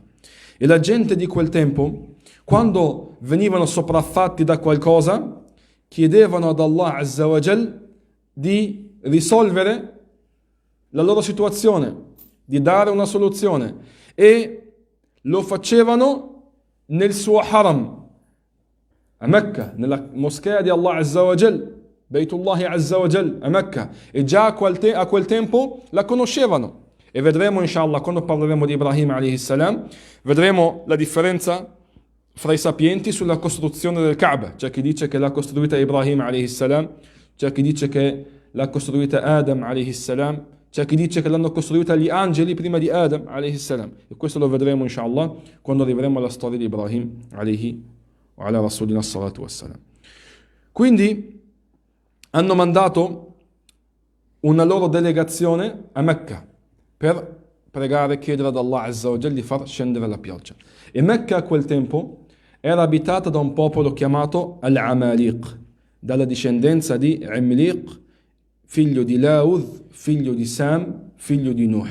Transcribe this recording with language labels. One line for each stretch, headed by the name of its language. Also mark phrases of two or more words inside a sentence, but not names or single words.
Italian: E la gente di quel tempo, quando venivano sopraffatti da qualcosa, chiedevano ad Allah
Arabic: عز وجل
Italian: di risolvere la loro situazione, di dare una soluzione, e lo facevano nel suo haram, a Mecca, nella moschea di Allah
Arabic: عز وجل, بيت الله عز وجل,
Italian: a Mecca, e già a quel tempo la conoscevano. E vedremo inshallah, quando parleremo di Ibrahim
Arabic: عليه السلام,
Italian: vedremo la differenza fra i sapienti sulla costruzione del Kaaba. C'è chi dice che l'ha costruita Ibrahim
Arabic: عليه السلام,
Italian: c'è chi dice che l'ha costruita Adam
Arabic: عليه السلام,
Italian: c'è chi dice che l'hanno costruita gli angeli prima di Adam
Arabic: عليه السلام.
Italian: E questo lo vedremo inshallah quando arriveremo alla storia di Ibrahim
Arabic: عليه وعلى رسولنا الصلاة والسلام.
Italian: Quindi hanno mandato una loro delegazione a Mecca per pregare e chiedere ad Allah
Arabic: عز وجل
Italian: di far scendere la pioggia. E Mecca a quel tempo era abitata da un popolo chiamato Al-Amaliq, dalla discendenza di Imliq, figlio di Laud, figlio di Sam, figlio di Nuh.